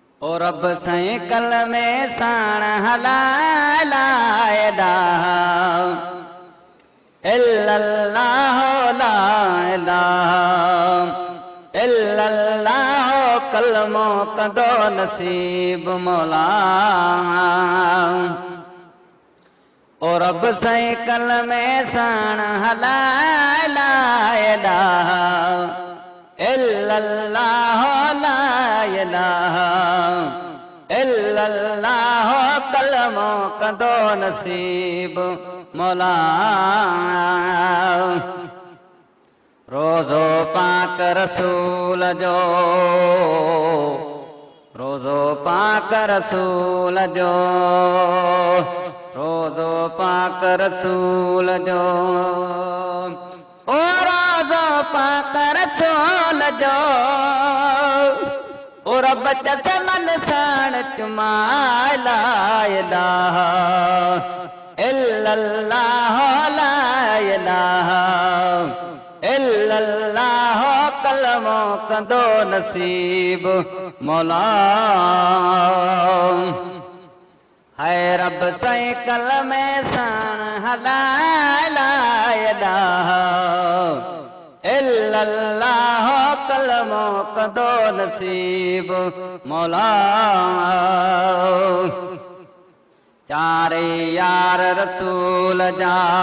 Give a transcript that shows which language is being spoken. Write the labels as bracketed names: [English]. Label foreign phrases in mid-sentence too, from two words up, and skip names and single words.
[Sindhi] ओ रब साईं कल में साण हलाए [Arabic] لا إله إلا الله لا إله إلا الله [Sindhi] कलमो कंदो नसीब मौला। ओ रब साईं कल में साण हलाए [Arabic] لا إله إلا الله لا إله إلا الله [Sindhi] कलमो कंदो नसीब मौला। रोज़ो पाक रसूल जो रोज़ो पाक रसूल जो रोज़ो पाक रसूल जो ओ रोज़ो पाक रसूल जो ओ रब चमन साण चुमाए [Arabic] لا إله إلا الله لا إله إلا الله [Sindhi] कलमो कंदो नसीब मौला। है रब साईं कल में साण हलाए [Arabic] لا إله إلا الله [Sindhi] कलमो कंदो नसीब मौला। चारे यार रसूल जा